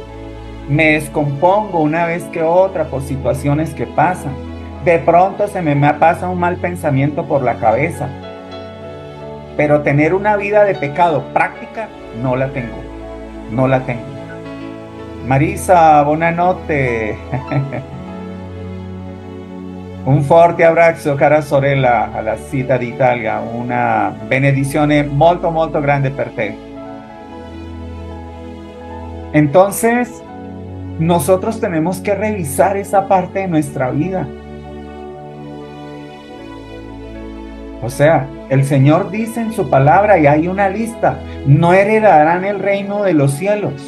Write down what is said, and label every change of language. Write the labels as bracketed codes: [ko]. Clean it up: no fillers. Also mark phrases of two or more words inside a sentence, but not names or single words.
[es] Me descompongo una vez que otra por situaciones que pasan. De pronto se me pasa un mal pensamiento por la cabeza. Pero tener una vida de pecado práctica, no la tengo. [it] Marisa, buonanotte. Un forte abbraccio, cara sorella, alla città d'Italia. Una benedizione molto, molto grande per te. [es] Entonces, nosotros tenemos que revisar esa parte de nuestra vida. O sea, el Señor dice en su palabra, y hay una lista, no heredarán el reino de los cielos.